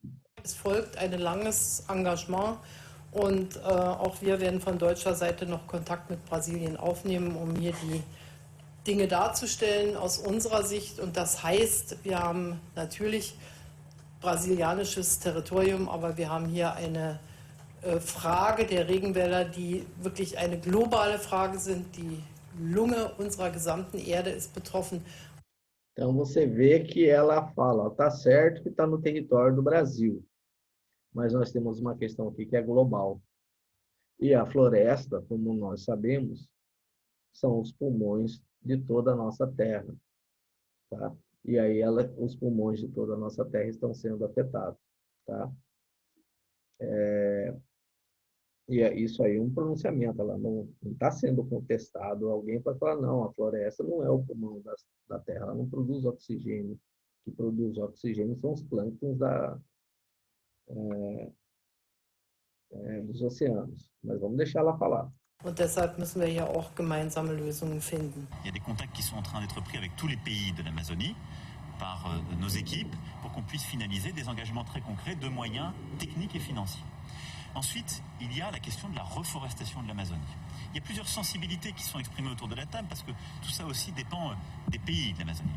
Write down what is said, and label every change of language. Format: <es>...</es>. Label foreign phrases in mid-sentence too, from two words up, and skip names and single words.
<de>Es folgt ein langes Engagement und auch wir werden von deutscher Seite noch Kontakt mit Brasilien aufnehmen, um hier die Dinge darzustellen aus unserer Sicht. Und das heißt, wir haben natürlich brasilianisches Territorium, aber wir haben hier eine Frage der Regenwälder, die wirklich eine globale Frage sind. Die Lunge unserer gesamten Erde ist betroffen.</de> <pt>Então, você vê que ela fala, tá certo que está no território do Brasil, mas nós temos uma questão aqui que é global. E a floresta, como nós sabemos, são os pulmões de toda a nossa terra. Tá? E aí os pulmões de toda a nossa terra estão sendo afetados. Tá? E isso aí é um pronunciamento, ela não está sendo contestado. Alguém pode falar, não, a floresta não é o pulmão da terra, ela não produz oxigênio. O que produz oxigênio são os plânctons dos oceanos. Mas vamos deixar ela falar.</pt> <de>Und deshalb müssen wir hier auch gemeinsame Lösungen finden.</de> <fr>Il y a des contacts qui sont en train d'être pris avec tous les pays de l'Amazonie par nos équipes pour qu'on puisse finaliser des engagements très concrets de moyens techniques et financiers. Ensuite, il y a la question de la reforestation de l'Amazonie. Il y a plusieurs sensibilités qui sont exprimées autour de la table parce que tout ça aussi dépend des pays de l'Amazonie.</fr>